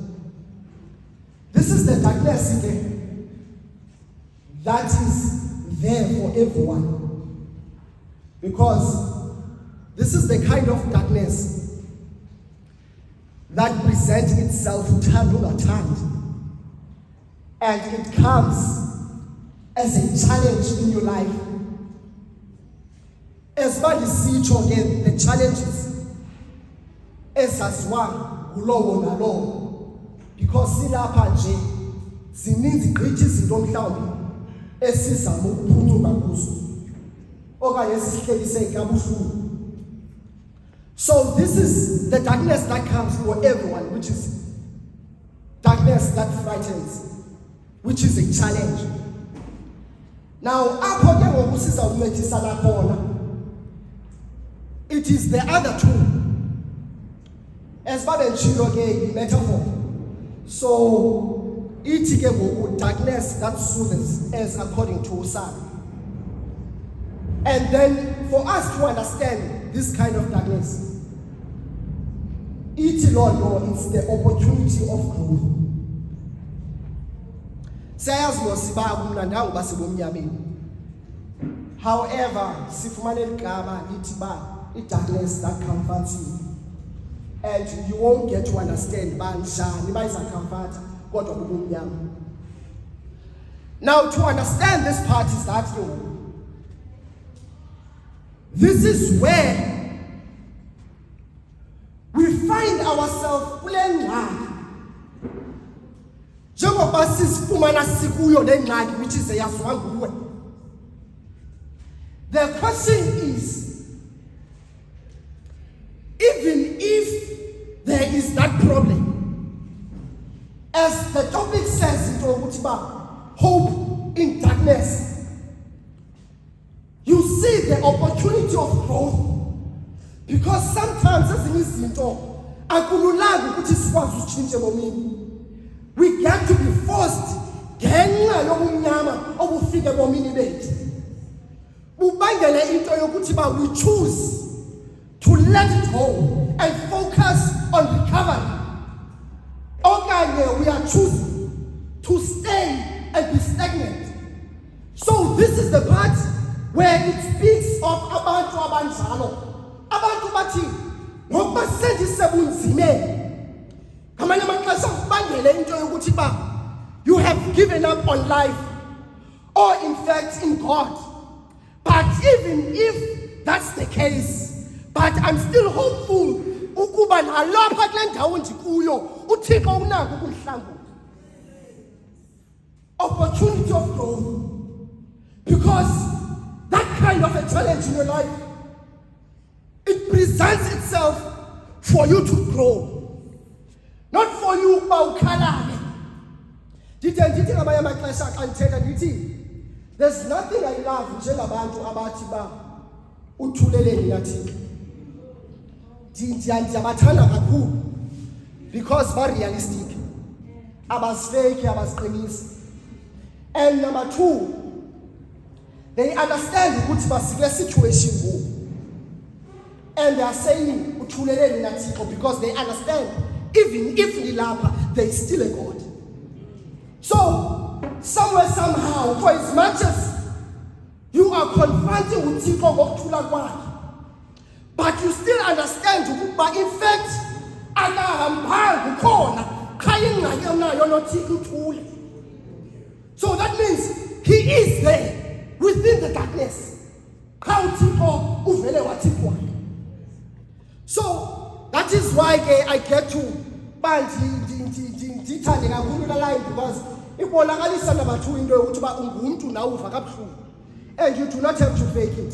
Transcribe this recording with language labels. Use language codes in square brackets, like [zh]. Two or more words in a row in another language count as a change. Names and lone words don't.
[en] This is the darkness again that is there for everyone, because this is the kind of darkness that presents itself time over time, and it comes as a challenge in your life. As far as again, the challenges [xh] ezaziwa ngulowo nalowo, because silapha nje zininzi gqithi izinto mhlawumbi esizama ukuphunyuka kuzo okanye esihlekise ikabuhlungu. [en] So this is the darkness that comes for everyone, which is darkness that frightens, which is a challenge. [xh] Now apho ke ngoku sizawuncedisana khona, [en] it is the other two, as far as a metaphor. So [xh] ithi ke ngoku [en] darkness that soothes, as according to Sarah. And then for us to understand this kind of darkness, [xh] ithi loo nto, [en] it's the opportunity of growth. [xh] Siyayazi mosiba kumnandanga uba sebomnyameni. However, sifumane igama lithi ba i- [en] darkness that comforts you. And you won't get to understand [xh] ba njani bayiza comfort kodwa kubumnyama. [en] Now to understand this part is that this is where we find ourselves [xh] kule ngxaki. Njengoba sisifumana sikuyo le ngxaki [en] which is [xh] eyaziwa nguwe. [en] The question is, even if there is that problem, as the topic says [xh] into ukuthi ba [en] hope in darkness, you see the opportunity of growth, because sometimes [xh] ezinye izinto akululanga ukuthi sikwazi utshintshe bomini. [en] We get to be forced [xh] ngenxa yobumnyama obufike bomini bethu. Ubangele into yokuthi ba [en] we choose to let it go and focus on recovery. Okanye we are choosing to stay and be stagnant. So this is the part where it speaks of [xh] abantu abanjalo. Abantu bathi ngoba sendisebunzimeni. Ngamanye amaxesha ubangele into yokuthi ba [en] you have given up on life, or in fact in God. But even if that's the case, but I'm still hopeful [xh] ukuba nalapha kule ndawo ndikuyo uThixo unako ukungihlangula. [en] Opportunity of growth, because that kind of a challenge in your life, it presents itself for you to grow, not for you [xh] ukuba ukhalale. Ndithi ngamanye amaxesha xa ndithetha ndithi [en] there's nothing I love [xh] njengabantu abathi ba uthuleleni nathi. Ndiyabathanda kakhulu because ba realistic, abasifake, abasiqinisi. [en] And number two, they understand [xh] ukuthi basikule situation ngoku, [en] and they are saying [xh] uthuleleni nathi [en] because they understand even if nilapha there is still a God. So somewhere somehow, for as much as you are confronting [xh] uThixo ngokuthula kwakhe, [en] but you still understand [xh] ukuba [en] in fact [xh] akahambanga khona qha ingxaki onayo noThixo uthule. [en] So that means he is there within the darkness. [xh] Qha uThixo uvele wathi kwakhe. [en] So that is why I get to [xh] ndithande kakhulu la [en] line, because ibonakalisa number two [xh] into yokuthi ba ungumntu nawe uva kabuhlungu, [en] and you do not have to fake it.